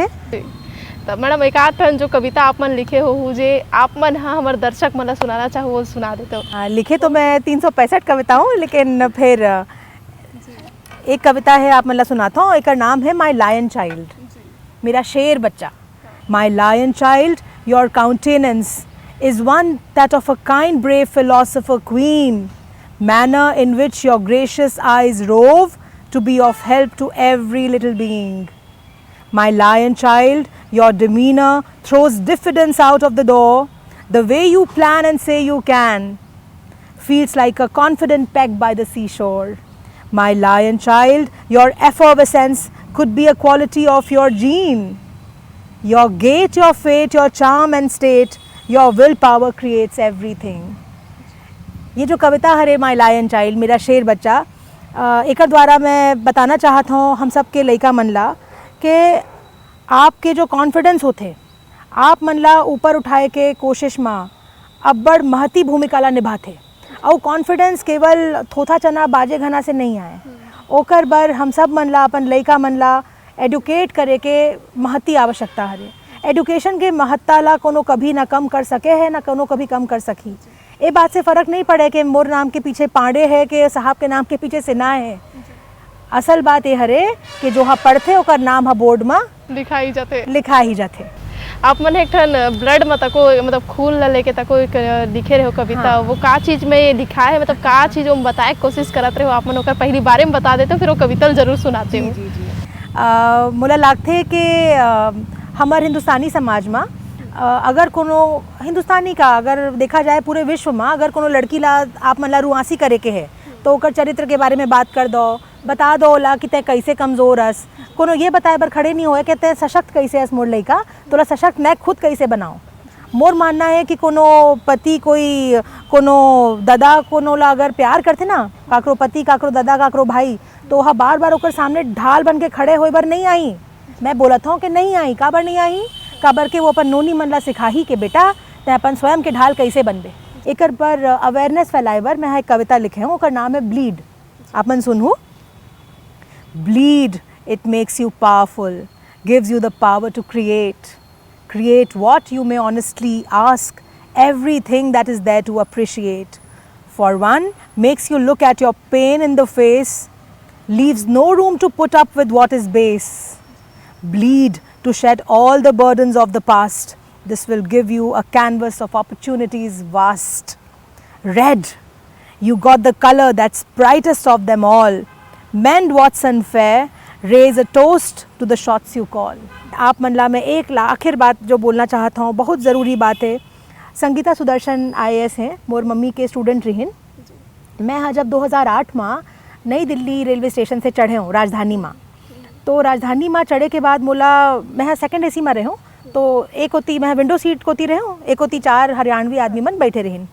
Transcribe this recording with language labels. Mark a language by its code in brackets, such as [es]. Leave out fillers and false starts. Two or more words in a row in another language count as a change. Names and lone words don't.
[hne] तो मैडम एक आध ठन जो कविता आप मन लिखे हो जे आप मन हाँ हमारे दर्शक मन सुनाना चाहो वो सुना देते हो। लिखे तो मैं 365 कविता हूँ लेकिन फिर एक कविता है आप मतलब सुनाता हूँ एक नाम है [en] My lion child [hne] मेरा शेर बच्चा। [en] My lion child your countenance is one that of a kind brave philosopher queen, manner in which your gracious eyes rove to be of help to every little being. My lion child, your demeanor throws diffidence out of the door. The way you plan and say you can feels like a confident peg by the seashore. My lion child, your effervescence could be a quality of your gene. Your gait, your fate, your charm and state, your willpower creates everything. [hne] ये जो कविता हरे [en] My lion child [hne] मेरा शेर बच्चा एक द्वारा मैं बताना चाहता हूँ हम सब के लइका मन ला कि आपके जो कॉन्फिडेंस होते आप मन ला ऊपर उठाए के कोशिश में अब्बड़ महती भूमिका ला निभाते और कॉन्फिडेंस केवल थोथा चना बाजे घना से नहीं आए ओकर बर हम सब मन ला अपन लइका मन ला एडुकेट करे के महती आवश्यकता हरे। एडुकेशन के महत्ता ला कोनो कभी ना कम कर सके है ना कोनो कभी कम कर सकी। ये बात से फ़र्क नहीं पड़े कि मोर नाम के पीछे पांडे है कि साहब के नाम के पीछे सिन्हा है। असल बात ये हरे कि जो हाँ पढ़ते ओकर नाम हाँ बोर्ड में लिखा ही जाते। आप मन एक ठन ब्लड में तको मतलब खून ला लेके तको एक लिखे रहे हो कविता हाँ। वो का चीज़ में ये लिखा है मतलब का चीज़ हम बताए कोशिश करते रहे हो आप मन ओकर पहली बारे में बता देते हो फिर वो कविता जरूर सुनाते हो। मोला लगते कि हमारे हिंदुस्तानी समाज में अगर कोनो हिंदुस्तानी का अगर देखा जाए पूरे विश्व में अगर कोनो लड़की ला आप मन ला रुआसी करे के है तो ओकर चरित्र के बारे में बात कर दो बता दो ला कि तय कैसे कमज़ोर हस कोनो ये बताए बर खड़े नहीं होए कि तय सशक्त कैसे हस मोर लइका तोला सशक्त मैं खुद कैसे बनाओ मोर मानना है कि कोनो पति कोई कोनो दादा कोनो ला अगर प्यार करते ना, काकरो पति काकरो दादा काकरो भाई, तो वह बार बार ओकर सामने ढाल बन के खड़े होए बर नहीं आई। मैं बोलत हूँ कि नहीं आई, काबर नहीं आई, काबर के वो अपन नोनी मन ला सिखाही कि बेटा ते अपन स्वयं के ढाल कैसे बनबे। एकर पर अवेयरनेस फैलाए बर मैं एक कविता लिखे हूँ, ओकर नाम है ब्लीड। आपन सुनहु। [en] Bleed, it makes you powerful, gives you the power to create. Create what you may honestly ask, everything that is there to appreciate. For one, makes you look at your pain in the face, leaves no room to put up with what is base. Bleed to shed all the burdens of the past. This will give you a canvas of opportunities vast. Red, you got the color that's brightest of them all. Mend what's unfair, raise a toast to the shots you call. [hne] आप मनला में एक आखिर बात जो बोलना चाहता हूँ, बहुत ज़रूरी बात है। संगीता सुदर्शन IAS हैं, मोर मम्मी के स्टूडेंट रहीन। मैं हाँ जब 2008 में नई दिल्ली रेलवे स्टेशन से चढ़े हूँ राजधानी में, तो राजधानी में चढ़े के बाद मोला मैं [en] second AC [hne] में रहे हूँ, तो एक होती मैं विंडो सीट कोती रहे हूँ, एक होती 4 हरियाणवी आदमी मन बैठे रहीन।